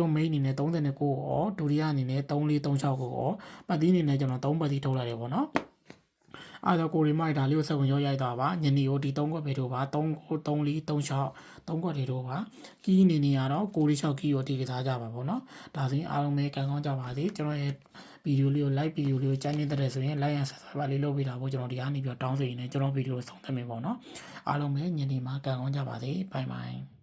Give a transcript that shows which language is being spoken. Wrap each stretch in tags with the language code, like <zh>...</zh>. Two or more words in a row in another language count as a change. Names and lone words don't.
<my>main အနေနဲ့39ကိုရောဒုတိယအနေနဲ့3436ကိုရောပတ်သီးအနေနဲ့ကျွန်တော်3ပတ်သီးထုတ်လိုက်တယ်ပေါ့နော်အဲ့တော့ကိုရီမိုက်ဒါလေးကိုဆက်ဝင်ရောရိုက်သွားပါညနေကိုဒီ3ခွက်ပဲတို့ပါ3 3 4 3 6 3ခွက်တွေတို့ပါကီးအနေနဲ့ကတော့6 ကီးရောအထိကစားကြပါပေါ့နော်ဒါဆိုရင်အားလုံးပဲကံကောင်းကြပါစေကျွန်တော်ရဲ့ဗီဒီယိုလေးကို like ဗီဒီယိုလေးကိုကြိုက်နေတဲ့ဆိုရင်</my> <en>like and subscribe</en> <my>လေးလုပ်ပေးတာပေါ့ကျွန်တော်ဒီကနေပြီးတော့တောင်းဆိုရင်လည်းကျွန်တော်ဗီဒီယိုကိုဆုံးသတ်မယ်ပေါ့နော်အားလုံးပဲညနေမှာကံကောင်းကြပါစေ</my> <en>bye bye</en>